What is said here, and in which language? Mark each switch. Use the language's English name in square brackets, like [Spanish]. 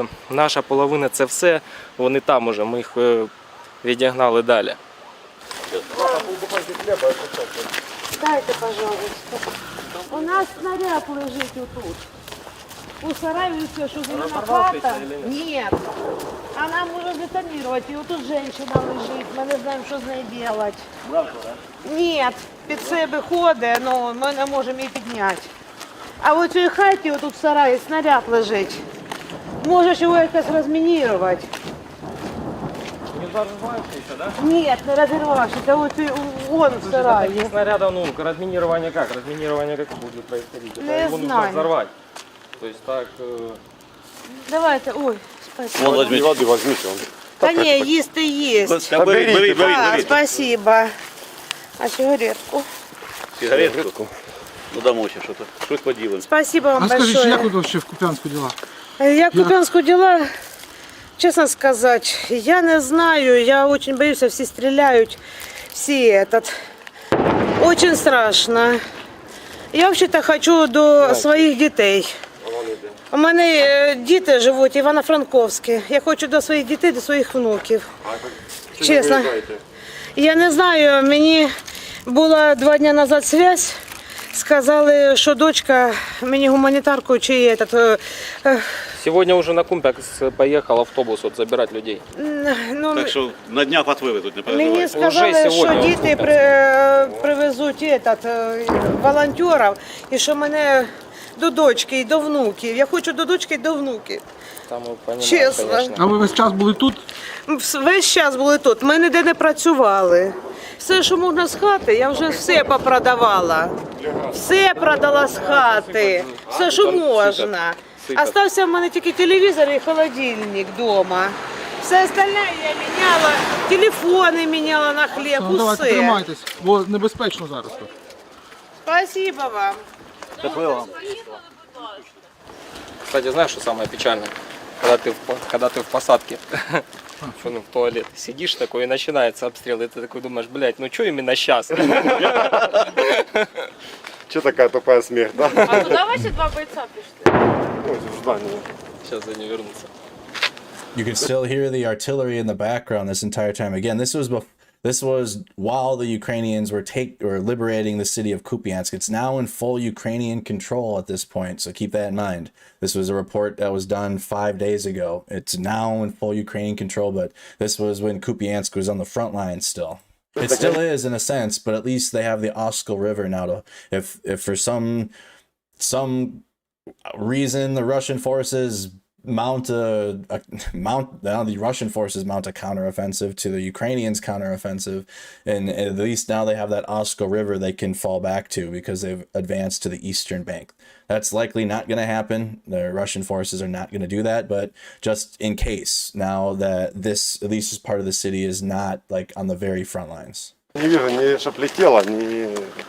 [Ukrainian] Наша половина це все, вони там уже, ми їх відігнали далі. [Russian] Дайте, пожалуйста. [Ukrainian] У нас снаряд лежить отут. У сараї все, що зелена хата. [Russian] Нет. Она может детонировать. И вот тут женщина лежить. Мы не знаем, что с ней делать. Нет. [Ukrainian] Під себе ходить, но ми не можемо її підняти. А в цій хаті, отут в сараї, снаряд лежить. Можеш його якось розмінірувати. [Russian] Не взорвавшийся, да? Нет, не разорвавшийся. Вот он в сарае. Таких снарядов, ну, разминирование как? Разминирование как будет происходить? Не его нужно взорвать. То есть так... Давайте, ой, спасибо. Вот возьмите. [Ukrainian] Да не, їсти есть. [Russian] Бери. Спасибо. А сигаретку? [Ukrainian] Сигаретку? Ну, домой ще что-то. Щось поділимо. [Russian] Спасибо вам большое. [Ukrainian] Скажіть, як тут [Russian] вообще [Ukrainian] в Куп'янську дела? Як в Куп'янську дела? [Russian] Честно сказать, я не знаю, я очень боюсь, все стреляют, все этот. Очень страшно. [Ukrainian] Я взагалі хочу до своїх дітей. У мене діти живуть в Івано-Франковську. Я хочу до своїх дітей, до своїх внуків. Чесно. Я не знаю, мені була 2 дні назад зв'язь. Сказали, що дочка мені гуманітарку чи этот. [Russian] Сегодня уже на Купянск поехал автобус вот, забирать людей. Ну, [Ukrainian] Так що на днях вас вивезуть, не переживайте. мені сказали, що діти привезуть волонтерів і що мене до дочки і до внуків. Я хочу до дочки і до внуків. [Russian] Там, понимаю, [Ukrainian] чесно. [Russian] конечно. [Ukrainian] А ви весь час були тут? Весь час були тут. Ми ніде не працювали. Все, що можна з хати, я вже все попродавала. Все продала з хати. Все, що можна. Остався в мене тільки телевізор і холодильник вдома. Все остальне я міняла, телефони міняла на хліб, Ну, давайте усе. тримайтесь, бо небезпечно зараз тут. [Russian] Спасибо вам. Кстати, знаешь, что самое печальное? Когда ты в посадке, в туалет сидишь такой и начинается обстрел, и ты такой думаешь, блядь, ну что именно сейчас? Че такая тупая смерть, да? А туда ваши 2 бойца пришли? Ой, в здании. Сейчас они вернутся. [English] You can still hear the artillery in the background this entire time. Again, this was while the Ukrainians were liberating the city of Kupiansk. It's now in full Ukrainian control at this point, so keep that in mind. This was a report that was done 5 days ago. It's now in full Ukrainian control, but this was when Kupiansk was on the front line still. It still is in a sense, but at least they have the Oskil River now to if for some reason the Russian forces mount a counteroffensive to the Ukrainians' counteroffensive, and at least now they have that Oskil River they can fall back to because they've advanced to the eastern bank. That's likely not going to happen. The Russian forces are not going to do that, but just in case, now that this, at least this part of the city, is not like on the very front lines. [Russian] Не вижу ни чтоб летело, ни...